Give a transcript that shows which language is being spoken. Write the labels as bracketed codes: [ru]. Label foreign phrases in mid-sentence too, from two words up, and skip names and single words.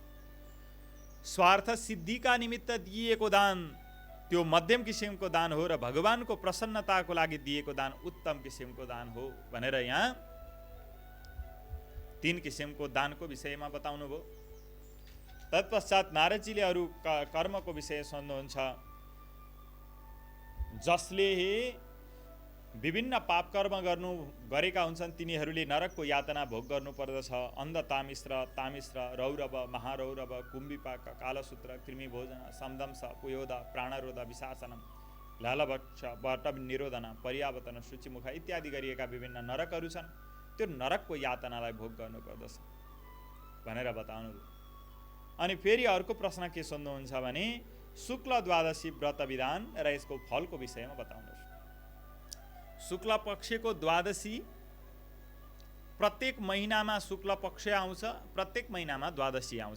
[ne] स्वार्थ सिद्धिका निमित्त दिएको दान त्यो मध्यम किसिमको दान हो र भगवानको प्रसन्नताको लागि दिएको दान उत्तम किसिमको दान हो भनेर यहाँ 3 किसिमको दानको विषयमा बताउनु भयो। तत्पश्चात नारदजीले अरू कर्मको विषय सोध्नुहुन्छ। जसले विभिन्न पाप कर्म गरेका हुन्छन् तिनीहरूले नरकको यातना भोग गर्नुपर्दछ। अन्ध तामिश्र रौरव महारौरव कुम्भिपाक कालसूत्र कृमिभोजन समदंश पुयोध प्राणरोध विशासनम लालभक्ष बट निरोधन पर्यावतन शुचिमुख इत्यादि गरिएका विभिन्न नरकहरू छन्। त्यो नरकको यातनालाई भोग गर्नुपर्दछ भनेर बताउनु। अनि फेरि अर्को प्रश्न के सोध्नुहुन्छ भने शुक्ल द्वादशी व्रत विधान र यसको फलको विषयमा बताउनुहोस्। शुक्ल पक्षको द्वादशी प्रत्येक महिनामा शुक्ल पक्ष आउँछ, प्रत्येक महिनामा द्वादशी आउँछ।